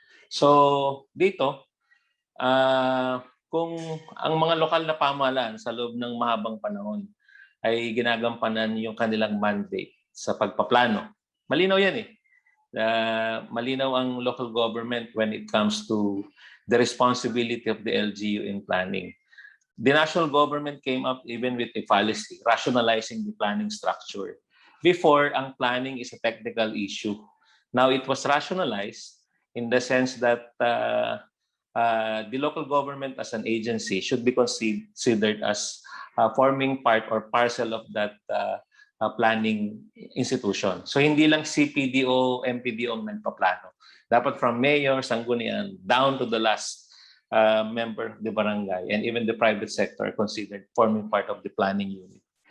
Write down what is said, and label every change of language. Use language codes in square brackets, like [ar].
[tl] So, dito, kung ang mga lokal na pamahalaan sa loob ng mahabang panahon ay ginagampanan yung kanilang mandate sa pagpaplano, malinaw yan eh. Malinaw ang [en] local government when it comes to the responsibility of the LGU in planning. The national government came up even with a policy rationalizing the planning structure. Before, ang planning is a technical issue. Now it was rationalized in the sense that the local government as an agency should be considered as forming part or parcel of that planning institution. [tl] So hindi lang CPDO, MPDO ang nagpaplano. [en] Dapat from mayor, sanggunian, down to the last member of the barangay, and even the private sector are considered forming part of the planning unit.